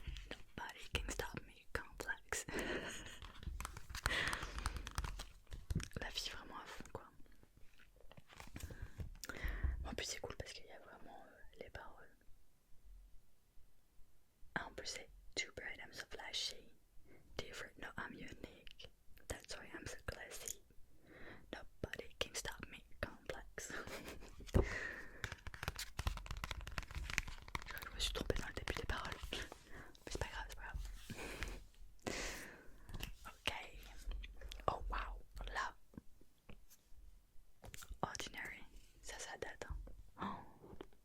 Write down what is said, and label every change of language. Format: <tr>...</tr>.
<en>Nobody can stop me, Complex.</en> <fr>La vie vraiment à fond quoi. En plus c'est cool parce qu'il y a vraiment les paroles. Ah, en plus c'est</fr> <en>Too bright, I'm so flashy. Different, no, I'm unique. That's why I'm so classy. Nobody can stop me, Complex.</en> <fr>Je crois que je me suis trompée dans le début des paroles. Mais c'est pas grave, c'est pas grave. Ok. Oh wow, là. Ordinary, ça date. Hein. Oh.</fr>